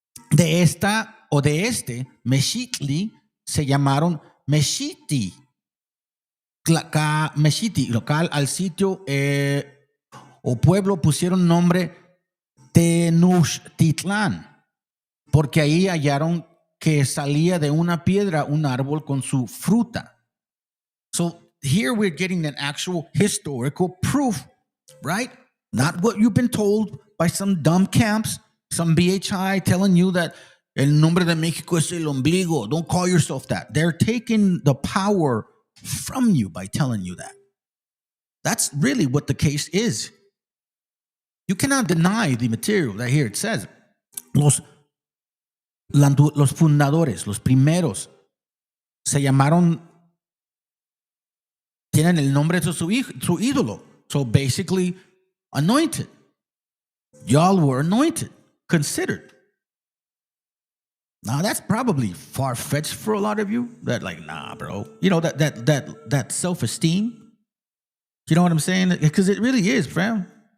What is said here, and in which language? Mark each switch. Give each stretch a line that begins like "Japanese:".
Spanish: De este Meshitli se llamaron Meshiti. Meshiti, local al sitio o pueblo pusieron nombre Tenochtitlán, porque ahí hallaron que salía de una piedra un árbol con su fruta.
English: So here we're getting an actual historical proof, right? Not what you've been told by some dumb camps, some BHI telling you that
Spanish: el nombre de México es el ombligo.
English: Don't call yourself that. They're taking the power from you by telling you that. That's really what the case is. You cannot deny the material that here it says.
Spanish: Los fundadores, los primeros, se llamaron, tienen el nombre de su ídolo.
English: So basically, anointed. Y'all were anointed, considered. Now that's probably far-fetched for a lot of you. That like, nah, bro. That self-esteem. You know what I'm saying? Because it really is, fam.